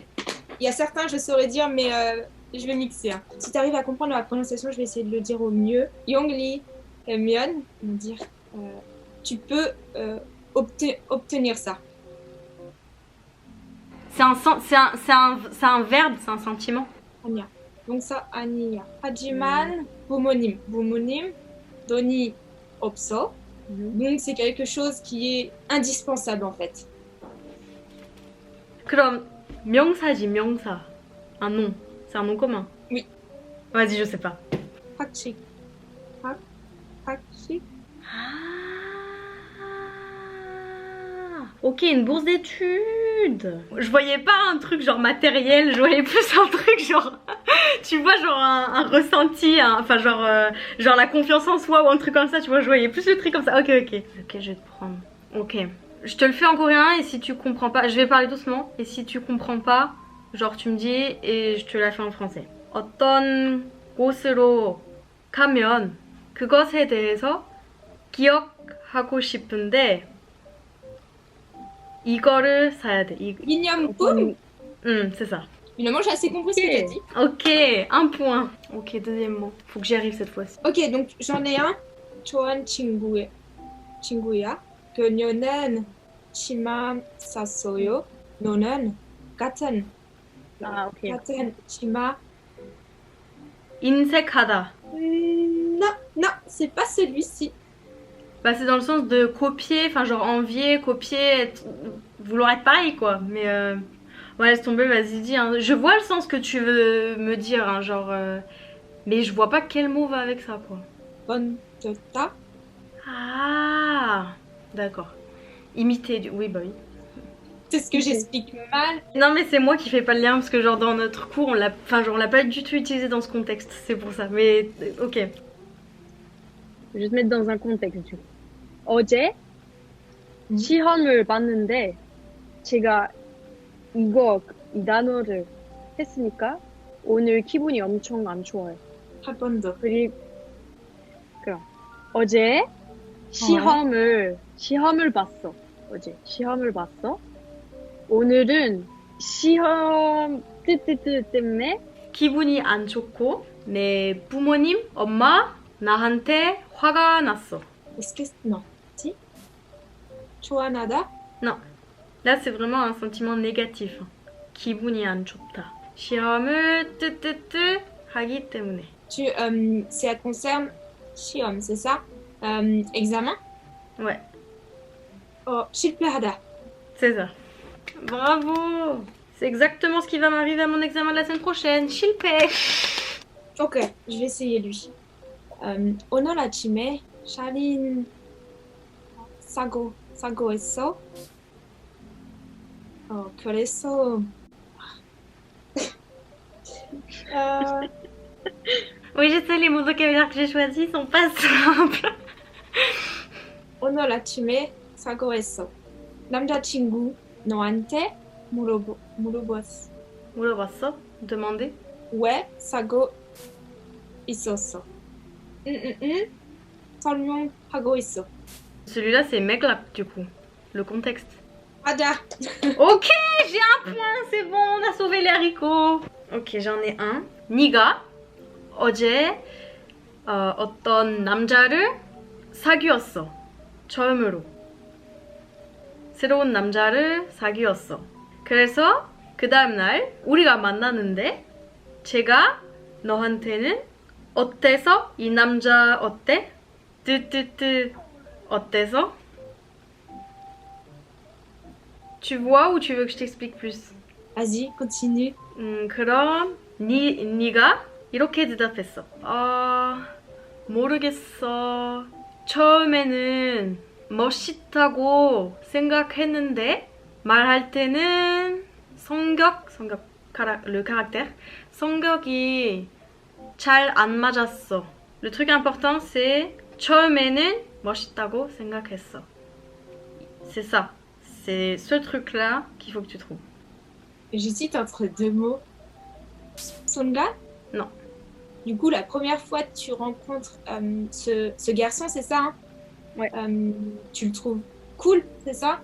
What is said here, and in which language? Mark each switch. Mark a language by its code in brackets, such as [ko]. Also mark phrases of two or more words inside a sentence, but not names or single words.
[fr] Il y a certains, je saurais dire, mais je vais mixer. Hein. Si tu arrives à comprendre la prononciation, je vais essayer de le dire au mieux. Yongli Myeon, on va dire, tu peux obtenir ça. C'est un verbe, c'est un sentiment. [ko] 아니야. 동사 아니야. 하지만 부모님, 부모님 돈이 없어. [fr] Donc c'est quelque chose qui est indispensable en fait. [ko] 그럼 명사지, 명사. [fr] Un nom. C'est un nom commun. Oui. Vas-y, je sais pas. [ko] 학식. 학식. [fr] Ok, une bourse d'études. Je voyais pas un truc genre matériel, je voyais plus un truc genre, tu vois, genre un ressenti, enfin genre la confiance en soi ou un truc comme ça, tu vois, je voyais plus le truc comme ça. Ok, je vais te prendre. Ok, je te le fais en coréen et si tu comprends pas, je vais parler doucement et si tu comprends pas, genre tu me dis et je te la fais en français. [ko] 어떤 곳으로 가면 그것에 대해서 기억하고 싶은데 이거를 사야 돼. 기념품. [fr] C'est ça. Finalement, j'ai assez compris ce que t'as dit. Ok, un point. Ok, deuxième mot. Faut que j'y arrive cette fois-ci. Ok, donc j'en ai un. [ko] 좋은 친구야. 그녀는 치마 샀어요. 너는 같은 [fr] Ok. [ko] 같은 치마. 인색하다. [fr] Non, c'est pas celui-ci. Bah c'est dans le sens de copier, enfin genre envier, copier, vouloir être pareil quoi. Mais ouais, laisse tomber, vas-y dis. Hein. Je vois le sens que tu veux me dire, hein, genre. Mais je vois pas quel mot va avec ça quoi. [ko] 번졌다. [fr] Ah, d'accord. Imiter du. Oui, bah oui. C'est ce que j'explique mal. Non mais c'est moi qui fais pas le lien parce que genre dans notre cours on l'a, enfin genre on l'a pas du tout utilisé dans ce contexte, c'est pour ça. Mais ok. Je vais te mettre dans un contexte du coup. [ko] 어제 시험을 봤는데 제가 이 단어를 했으니까 오늘 기분이 엄청 안 좋아요. 한 번 더. 그럼 어제 시험을 봤어. 어제 시험을 봤어. 오늘은 시험 때문에 기분이 안 좋고 내 부모님, 엄마 나한테 화가 났어. [fr] Est-ce que non? Si. 좋아하다. Non. Là c'est vraiment un sentiment négatif. [ko] 기분이 안 좋다. 시험을 하기 때문에. [fr] Ça concerne 시험, c'est ça? Examen? Ouais, [ko] 실패하다. [fr] c'est ça. Bravo. C'est exactement ce qui va m'arriver à mon examen de la semaine prochaine. [ko] 실패. [fr] Ok, je vais essayer lui. [ko] 오늘 아침에 샤린 사고했어. 그래서 [fr] Oui, je sais, les mots vocabulaire que j'ai choisis sont pas simples. [ko] 오늘 아침에 사고했어. 남자친구 너한테 물어봤어. 물어봤어? Demandé? 왜 사고 있었어? 설명하고 있어. [fr] Celui-là, c'est Meglak, du coup. Le contexte. [ko] 맞아. [fr] Ok, j'ai un point, c'est bon, on a sauvé les haricots. Ok, j'en ai un. [ko] 네가 어제 어떤 남자를 사귀었어. 처음으로. 새로운 남자를 사귀었어. 그래서 그 다음날 우리가 만나는데 제가 너한테는 어때서? 이 남자 어때? 뜨뜨뜨 어때서? [fr] Tu vois ou tu veux que je t'explique plus? Vas-y, continue. [ko] 그럼 네가 이렇게 대답했어. 모르겠어. 처음에는 멋있다고 생각했는데 말할 때는 [fr] le caractère [ko] 성격이 잘 안 맞았어. [fr] Le truc important c'est [ko] 처음에는 멋있다고 생각했어. [fr] C'est ça. C'est ce truc là qu'il faut que tu trouves. J'hésite entre deux mots. Songa? Non. Du coup, la première fois que tu rencontres ce garçon, c'est ça, hein? Ouais. Tu le trouves cool, c'est ça?